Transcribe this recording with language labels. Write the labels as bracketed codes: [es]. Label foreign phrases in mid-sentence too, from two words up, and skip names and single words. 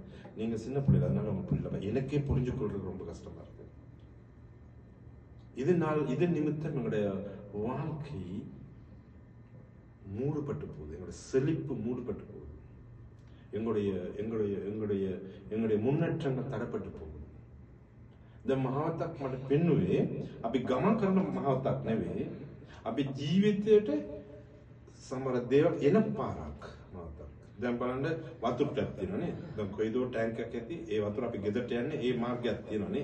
[ta] நீங்க சின்ன பிள்ளைங்க, அதனால உங்களுக்கு புரியல. எனக்கே புரிஞ்சு கொள்றது ரொம்ப கஷ்டமா இருக்கு. இது நிமித்தம் எங்களுடைய வாழ்க்கை மூடுபட்டு போகுது. எங்களுடைய செழிப்பு மூடுபட்டு போகுது. எங்களுடைய முன்னேற்றங்கள் தடைப்பட்டு போகுது. [si] දැන් මහවතක් මට පෙන්නුවේ අපි ගමන් කරන මහවතක් නෙවෙයි, අපි ජීවිතයට සමහර දේවල් එන පාරක් මහවතක්. දැන් බලන්න වතුර ටැප් තියෙනනේ. දැන් කොයිදෝ ටැංක් එකක් ඇති, ඒ වතුර අපි ගෙදරට යන්නේ ඒ මාර්ගයක් තියෙනනේ.